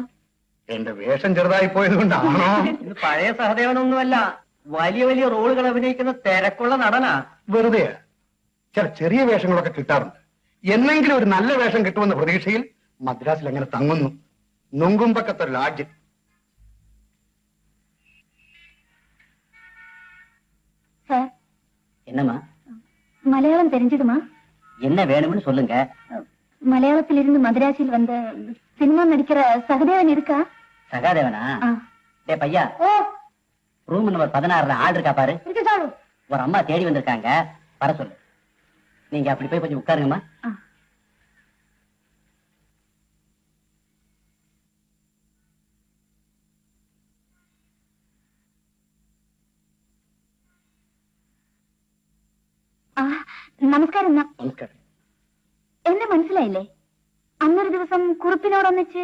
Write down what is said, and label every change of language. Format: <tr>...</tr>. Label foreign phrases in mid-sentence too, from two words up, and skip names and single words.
<ml>എന്റെ വേഷം ചെറുതായി പോയത് കൊണ്ടാണോ? ഇത് പഴയ സഹദേവനൊന്നുമല്ല, വലിയ വലിയ റോളുകൾ അഭിനയിക്കുന്ന തിരക്കുള്ള നടനാ. വെറുതെ ചില ചെറിയ വേഷങ്ങളൊക്കെ കിട്ടാറുണ്ട്. എന്നെങ്കിലും ഒരു നല്ല വേഷം കിട്ടുമെന്ന പ്രതീക്ഷയിൽ മദ്രാസിൽ അങ്ങനെ തങ്ങുന്നു. നുങ്കുമ്പക്കത്തൊരു ലാഡ്ജ്.</ml> <ta>என்னம்மா மலையாளம் தெரிஞ்சதுமா? என்ன வேணும்னு சொல்லுங்க. மலையாளத்தில் இருந்து மதுராசியில் வந்த சினிமா நடிக்கிற சகதேவன் இருக்கா? சகாதேவனா? டே பையா,</ta> <en>room number</en> <ta>16 ஆள் இருக்கா பாரு. ஒரு அம்மா தேடி வந்திருக்காங்க, வர சொல்லு. நீங்க அப்படி போய் கொஞ்சம் உட்காருங்கம்மா.</ta> <ml>നമസ്കാരം. നമസ്കാരം. എന്നെ മനസ്സിലായില്ലേ? അന്നൊരു ദിവസം കുറുപ്പിനോടൊന്നിച്ച്.</ml>